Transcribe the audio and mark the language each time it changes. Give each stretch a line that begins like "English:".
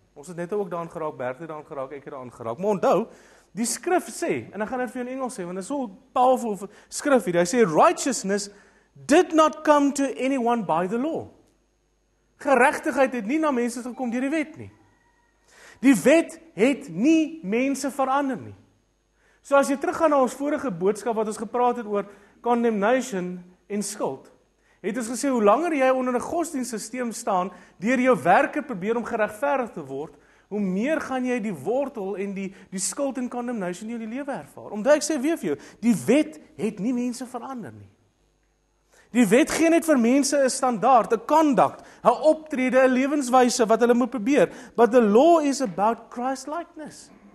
Afrikaans: Ons het net ook daaraan geraak, Bert het daaraan geraak, ek het daaraan geraak. Maar onthou, die skrif sê, en ek gaan dit vir jou in Engels sê, want dit is so powerful skrif hier. Hy sê,
English: righteousness did not come to anyone by the law.
Afrikaans: Geregtigheid het nie na mense gekom deur die wet nie. Die wet het nie mense verander nie. So as jy teruggaan na ons vorige boodskap wat ons gepraat het oor condemnation en skuld, het ons gesê, hoe langer jy onder 'n godsdienstsysteem staan, deur jou werke probeer om geregverdig te word, hoe meer gaan jy die wortel en die skuld en condemnation in jou lewe ervaar. Omdat ek sê weer vir jou, die wet het nie mense verander nie. Die wet gee net vir mense 'n standaard, 'n conduct, 'n optrede, 'n lewenswyse wat hulle moet probeer.
English: But the law is about Christ-likeness.